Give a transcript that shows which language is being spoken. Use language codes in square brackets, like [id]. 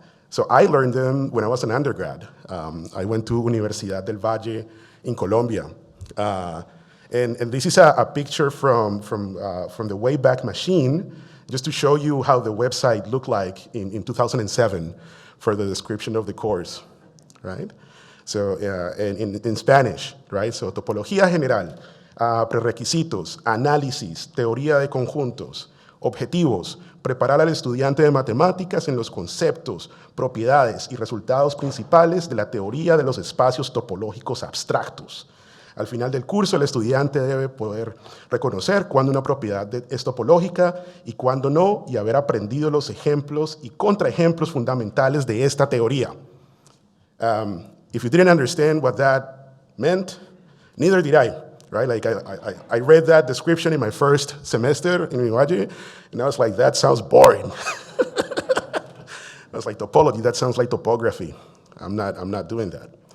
[en] So I learned them when I was an undergrad. I went to Universidad del Valle in Colombia. And this is a picture from the Wayback Machine, just to show you how the website looked like in 2007 for the description of the course, right? So in Spanish, right? [es] So topología general, prerequisitos, análisis, teoría de conjuntos, objetivos, preparar al estudiante de matemáticas en los conceptos, propiedades y resultados principales de la teoría de los espacios topológicos abstractos. Al final del curso, el estudiante debe poder reconocer cuándo una propiedad es topológica y cuándo no, y haber aprendido los ejemplos y contraejemplos fundamentales de esta teoría. [en] If you didn't understand what that meant, neither did I, right? Like I read that description in my first semester in Unilateral, and I was like, that sounds boring. I was like, topology, that sounds like topography. I'm not doing that.